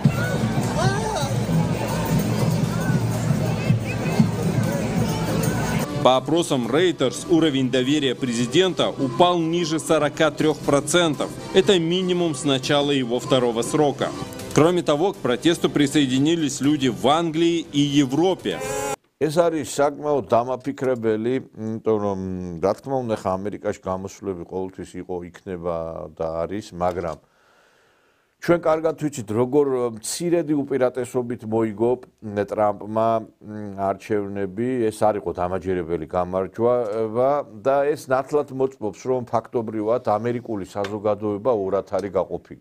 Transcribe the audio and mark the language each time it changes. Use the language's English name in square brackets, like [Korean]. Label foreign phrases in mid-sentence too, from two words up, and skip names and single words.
[Russian] По опросам Reuters уровень доверия президента упал ниже 43%. Это минимум с начала его второго срока. Кроме того, к протесту присоединились люди в Англии и Европе. [Georgian] ეს არის საკმაოდ დამაფიქრებელი, იმიტომ რომ რა თქმა უნდა ხა ამერიკაში გამოსვლები ყოველთვის იყო, იქნება და არის, მაგრამ ჩვენ კარგად ვიცით, როგორ მცირედი უპირატესობით მოიგო ტრამპმა არჩევნები, ეს არ იყო დამაჯერებელი გამარჯვა და ეს ნათლად მოწმობს, რომ ფაქტობრივად ამერიკული საზოგადოება ორად არის გაყოფილი.